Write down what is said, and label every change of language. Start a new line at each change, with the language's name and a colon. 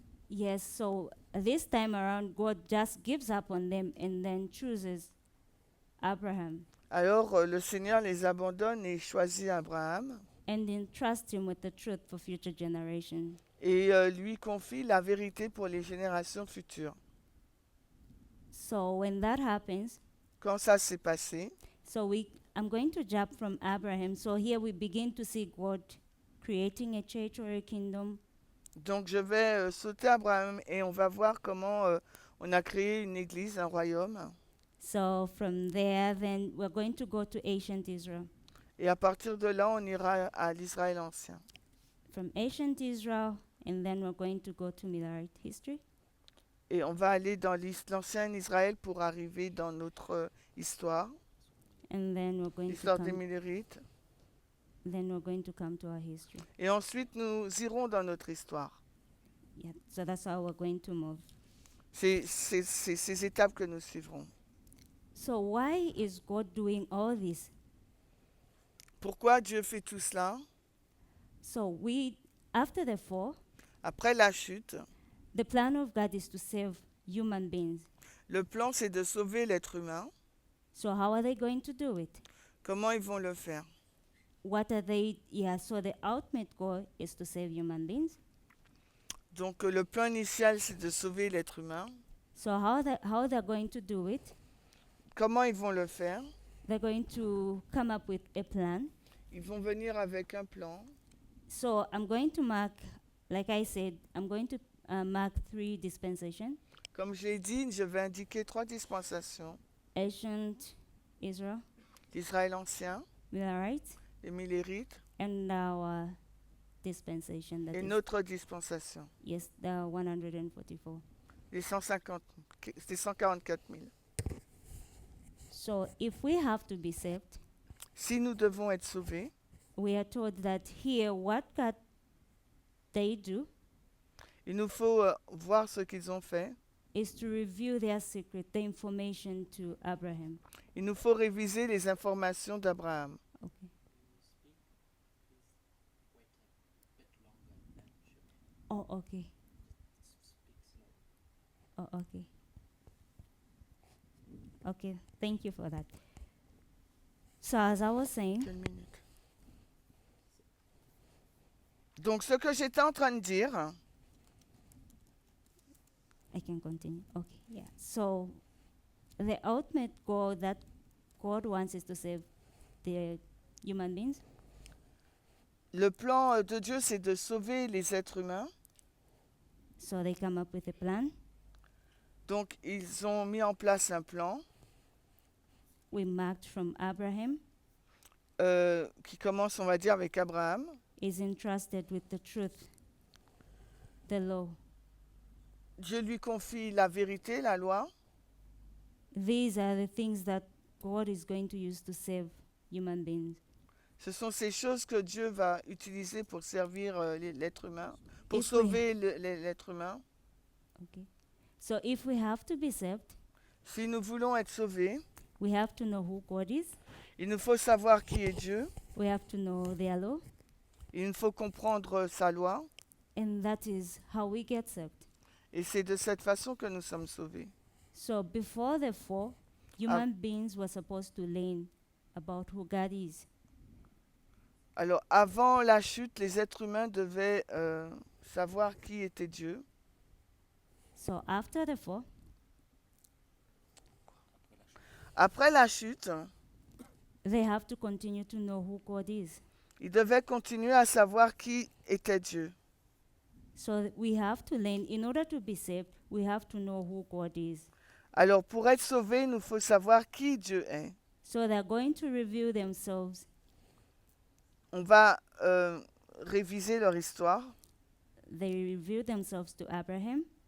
English: Yes, so this time around, God just gives up on them and then chooses Abraham
French: Alors le Seigneur les abandonne et choisit Abraham
English: and entrusts him with the truth for future generations.
French: et lui confie la vérité pour les générations futures.
English: So when that happens,
French: Quand ça s'est passé,
English: I'm going to jump from Abraham. So here we begin to see God creating a church or a kingdom.
French: donc je vais sauter Abraham et on va voir comment on a créé une église, un royaume.
English: So from there, then we're going to go to ancient Israel.
French: Et à partir de là, on ira à l'Israël ancien.
English: from ancient Israel, and then we're going to go to Millerite history.
French: Et on va aller dans l'ancien Israël pour arriver dans notre histoire,
English: And then we're going to
French: l'histoire des
English: come.
French: Millérites.
English: Then we're going to come to our history.
French: Et ensuite, nous irons dans notre histoire.
English: Yeah. So that's how we're going to move.
French: C'est ces étapes que nous suivrons.
English: So why is God doing all this?
French: Pourquoi Dieu fait tout cela?
English: So after the fall,
French: Après la chute,
English: the plan of God is to save human beings.
French: le plan, c'est de sauver l'être humain.
English: So how are they going to do it?
French: Comment ils vont le faire?
English: What are they? Yeah. So the ultimate goal is to save human beings.
French: Donc le plan initial, c'est de sauver l'être humain.
English: So how they're going to do it?
French: Comment ils vont le faire?
English: They're going to come up with a plan.
French: Ils vont venir avec un plan.
English: So I'm going to mark, like I said, I'm going to mark 3 dispensations:
French: Comme j'ai dit, je vais indiquer 3 dispensations.
English: ancient Israel,
French: L'Israël ancien,
English: Millerites,
French: les Millérites
English: and our dispensation. That
French: et
English: is,
French: notre dispensation.
English: yes, the 144.
French: Les 144 000.
English: So if we have to be saved,
French: Si nous devons être sauvés,
English: we are told that here what God they do
French: il nous faut voir ce qu'ils ont fait.
English: is to review their secret, the information to Abraham.
French: Il nous faut réviser les informations d'Abraham.
English: Okay. Oh, okay. Oh, okay. Okay, thank you for that. So as I was saying,
French: Quelle minute? Donc ce que j'étais en train de dire,
English: I can continue. Okay, yeah. So the ultimate goal that God wants is to save the human beings.
French: le plan de Dieu, c'est de sauver les êtres humains.
English: So they come up with a plan.
French: Donc ils ont mis en place un plan
English: We marked from Abraham
French: qui commence, on va dire, avec Abraham.
English: is entrusted with the truth, the law.
French: Dieu lui confie la vérité, la loi.
English: These are the things that God is going to use to save human beings.
French: Ce sont ces choses que Dieu va utiliser pour servir l'être humain, pour
English: If we-
French: sauver l'être humain.
English: Okay. So if we have to be saved,
French: Si nous voulons être sauvés,
English: we have to know who God is.
French: il nous faut savoir qui est Dieu.
English: We have to know their law,
French: Il nous faut comprendre sa loi.
English: and that is how we get saved.
French: Et c'est de cette façon que nous sommes sauvés.
English: So before the fall, human beings were supposed to learn about who God is.
French: Alors, avant la chute, les êtres humains devaient savoir qui était Dieu.
English: So after the fall,
French: Après la chute,
English: they have to continue to know who God is.
French: ils devaient continuer à savoir qui était Dieu.
English: So we have to learn, in order to be saved, we have to know who God is.
French: Alors, pour être sauvés, il nous faut savoir qui Dieu est.
English: So they're going to reveal themselves.
French: On va réviser leur histoire.
English: They reveal themselves to Abraham.